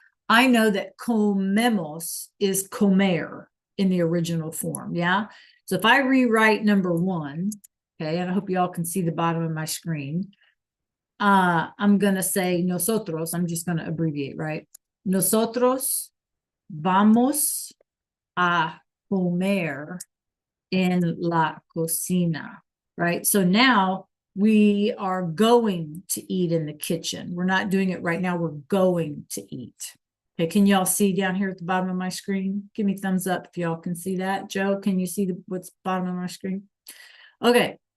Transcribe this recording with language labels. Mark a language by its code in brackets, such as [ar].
[en] I know that comemos is comer in the original form. Yeah. So if I rewrite number one, okay, and I hope you all can see the bottom of my screen, I'm going to say nosotros. I'm just going to abbreviate, right? [es] Nosotros vamos a comer en la cocina, right? [en] So now we are going to eat in the kitchen. We're not doing it right now. We're going to eat. Okay, can y'all see down here at the bottom of my screen? Give me thumbs up if y'all can see that. Joe, can you see what's bottom of my screen? Okay.